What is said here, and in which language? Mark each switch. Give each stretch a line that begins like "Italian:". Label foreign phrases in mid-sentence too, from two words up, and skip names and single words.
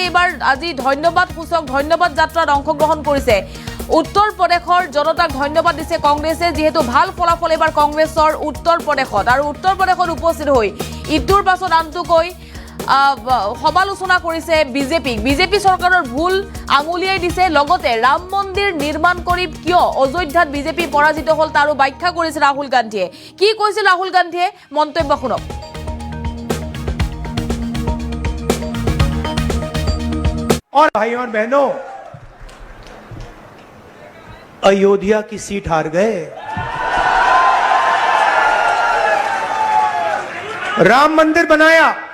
Assamese: এবাৰ আজি ধন্যবাদ যাত্ৰাত অংশগ্ৰহণ কৰিছে উত্তৰ প্ৰদেশৰ জনতাক ধন্যবাদ দিছে কংগ্ৰেছে যেহেতু ভাল ফলাফল এবাৰ কংগ্ৰেছৰ উত্তৰ প্ৰদেশত আৰু উত্তৰ প্ৰদেশত উপস্থিত হৈ ইটোৰ পাছত আনটোকৈ সমালোচনা কৰিছে বিজেপি চৰকাৰৰ ভুল আঙুলিয়াই দিছে লগতে ৰাম মন্দিৰ নিৰ্মাণ কৰি কিয় অযোধ্যাত বিজেপি পৰাজিত হ'ল তাৰো ব্যাখ্যা কৰিছে ৰাহুল গান্ধীয়ে কি কৈছিল ৰাহুল গান্ধীয়ে মন্তব্য শুনক
Hindi: और भाइयों और बहनों अयोध्या की सीट हार गए राम मंदिर बनाया